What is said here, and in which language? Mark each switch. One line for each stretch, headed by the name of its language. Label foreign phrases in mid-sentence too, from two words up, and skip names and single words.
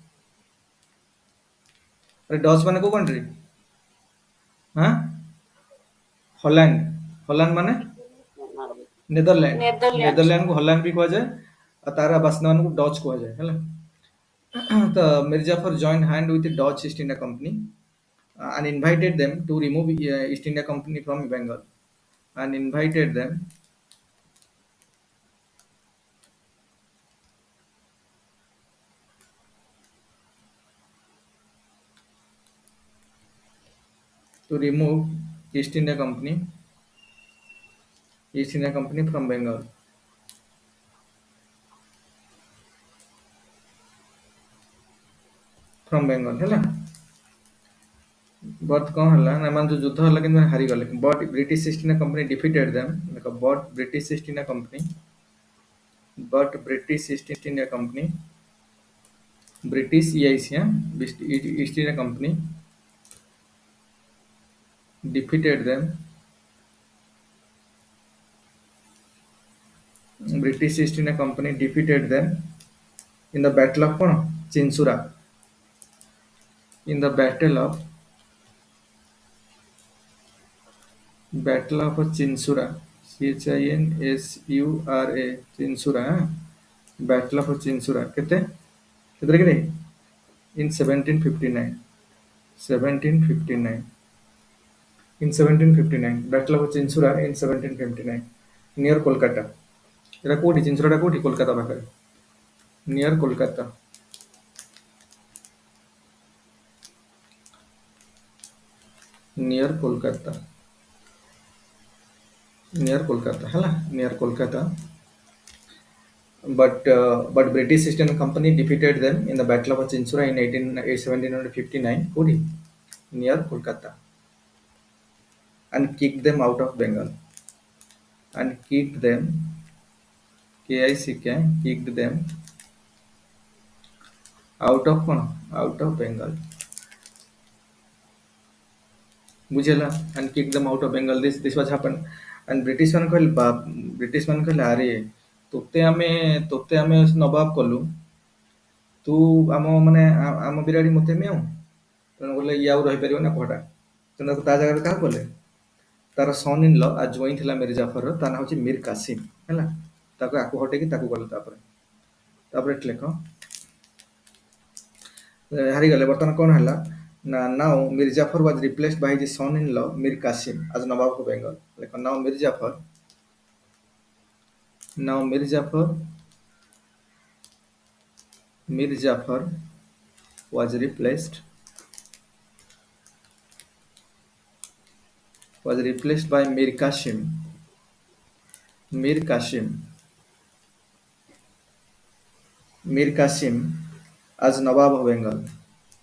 Odia: ଆରେ ଡଚ୍ ମାନେ କୋଉ କଣ୍ଟ୍ରି? ହଁ, ହଲାଣ୍ଡ। ହଲାଣ୍ଡ ମାନେ ନେଦରଲ୍ୟାଣ୍ଡ। ନେଦରଲ୍ୟାଣ୍ଡ। ନେଦରଲ୍ୟାଣ୍ଡକୁ ହଲାଣ୍ଡ ବି କୁହାଯାଏ, ଆଉ ତାର ବାସିନ୍ଦା ମାନଙ୍କୁ ଡଚ୍ କୁହାଯାଏ ହେଲା।
English: ତ ମିର୍ଜାଫର joined hand with the Dutch East India Company and invited them to remove East India Company from Bengal and invited them to remove East India Company from Bengal. From Bengal ହେଲା।
Odia: ବଟ୍ କଣ ହେଲା ନା, ଏମାନେ ଯୋଉ ଯୁଦ୍ଧ ହେଲା କିନ୍ତୁ ହାରିଗଲେ।
English: ବଟ୍ ବ୍ରିଟିଶ ଇଷ୍ଟ ଇଣ୍ଡିଆ କମ୍ପାନୀ defeated them। ଦେଖ, ବ୍ରିଟିଶ ଇଷ୍ଟ ଇଣ୍ଡିଆ କମ୍ପାନୀ ବ୍ରିଟିଶ EIC ଇଷ୍ଟ ଇଣ୍ଡିଆ କମ୍ପାନୀ defeated them। British East India Company defeated them in the battle of କଣ, ଚିନ୍ସୁରା। In the battle of ଚିନ୍ସୁରା, CHINSURA, ଚିନ୍ସୁରା। battle of
Odia: ଚିନ୍ସୁରା କେତେ, କେତେରେ କେତେ?
English: in 1759 battle of ଚିନ୍ସୁରା in 1759 near କୋଲକାତା। ଏଟା କୋଉଠି? ଚିନ୍ସୁରାଟା କୋଉଠି? କୋଲକାତା ପାଖରେ, ନିୟର କୋଲକାତା। ନିୟର କୋଲକାତା ହେଲା, ନିୟର କୋଲକାତା। But British East India Company defeated them in the Battle of Chinsura in 1759 କୋଉଠି? near Kolkata and kicked them out of Bengal and kicked them kicked them out of କଣ, out of Bengal।
Odia: ବୁଝିଲା?
English: and kicked them out of Bengal, this was happened and
Odia: ବ୍ରିଟିଶ ମାନେ କହିଲେ ଆରେ ତୋତେ ଆମେ ନବାବ କଲୁ, ତୁ ଆମ ବିରାଡ଼ି ମତେ ମିଆଉ। ତେଣୁ କହିଲେ ଇଏ ଆଉ ରହିପାରିବ ନା କୁଆଟା। ତେଣୁ ତା ଜାଗାରେ କାହାକୁ କଲେ? ତାର
English: son in law
Odia: ଆଉ ଜୋଇଁ ଥିଲା ମିର୍ଜାଫରର, ତା ନାଁ ହଉଛି ମୀର କାସିମ ହେଲା। ତାକୁ ହଟେଇକି ତାକୁ କଲେ। ତାପରେ ଏଠି ଲେଖ, ହାରିଗଲେ। ବର୍ତ୍ତମାନ କଣ ହେଲା ନା,
English: now Mirzafar was replaced by his son-in-law Mir Qasim as Nawab of Bengal। ଲେଖ, now Mirzafar was replaced by Mir Qasim as Nawab of Bengal।